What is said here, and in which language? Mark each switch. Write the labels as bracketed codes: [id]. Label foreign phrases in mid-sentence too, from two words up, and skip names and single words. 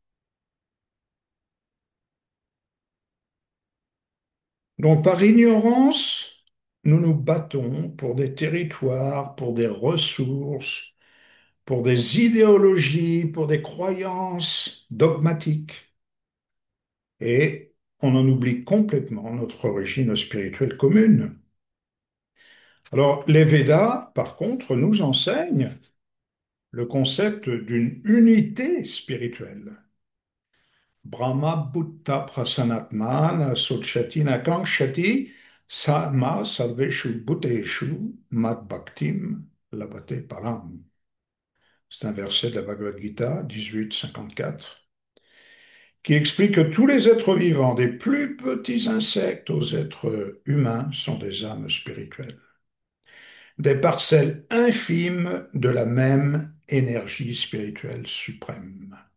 [fr] Donc, par ignorance, nous nous battons pour des territoires, pour des ressources, pour des idéologies, pour des croyances dogmatiques. Et on en oublie complètement notre origine spirituelle commune. Alors, les Védas, par contre, nous enseignent le concept d'une unité spirituelle. [sa] ब्रह्म भूतः प्रसन्नात्मा शोचति नकाङ्क्षति समः सर्वेषु भूतेषु मद् भक्तिं लभते परम्. [fr] C'est un verset de la Bhagavad Gita 18-54 qui explique que tous les êtres vivants, des plus petits insectes aux êtres humains, sont des âmes spirituelles, des parcelles infimes de la même énergie spirituelle suprême.